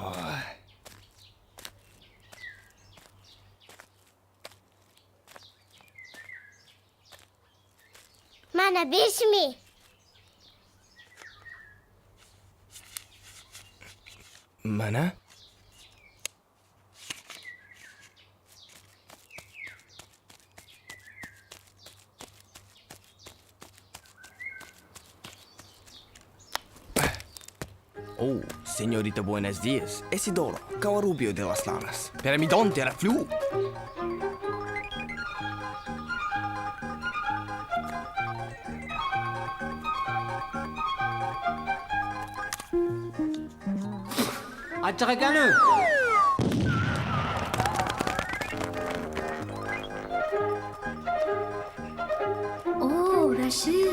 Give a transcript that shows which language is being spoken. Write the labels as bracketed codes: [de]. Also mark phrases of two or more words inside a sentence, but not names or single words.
[uz] Mana 5,000. Mana? [es] Oh, señorita, buenos días. Isidoro, Cavarubio de las Lanas. Piramidón de la Flu. [uz] Achchiq ekan-u. Oo, Rashid.